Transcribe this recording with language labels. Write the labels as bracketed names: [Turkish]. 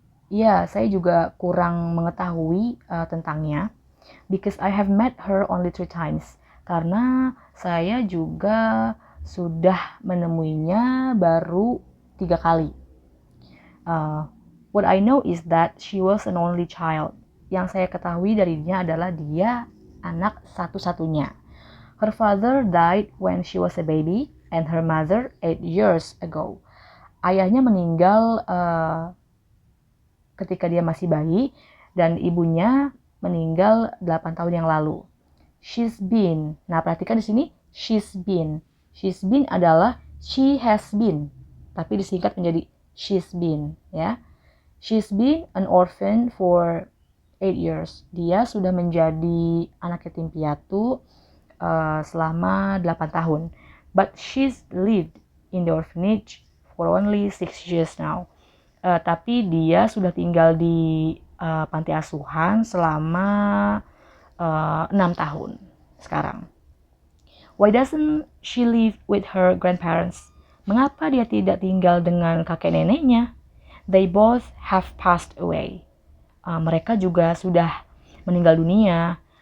[Indonesian] Ya, saya juga kurang mengetahui tentangnya. [English] Because I have met her only 3 times. [Indonesian] Karena saya juga sudah menemuinya baru 3 kali. [English] What I know is that she was an only child. [Indonesian] Yang saya ketahui darinya adalah dia anak satu-satunya. [English] Her father died when she was a baby and her mother 8 years ago. [Indonesian] Ayahnya meninggal ketika dia masih bayi dan ibunya meninggal 8 tahun yang lalu. She's been. Nah, perhatikan di sini she's been. She's been adalah she has been, tapi disingkat menjadi she's been, ya. [English] She's been an orphan for 8 years. [Indonesian] Dia sudah menjadi anak yatim piatu selama 8 tahun. [English] But she's lived in the orphanage for only 6 years now. [Indonesian] Tapi dia sudah tinggal di panti asuhan selama 6 tahun sekarang. [English] Why doesn't she live with her grandparents? [Indonesian] Mengapa dia tidak tinggal dengan kakek neneknya? [English] They both have passed away. [Indonesian] Mereka juga sudah meninggal dunia.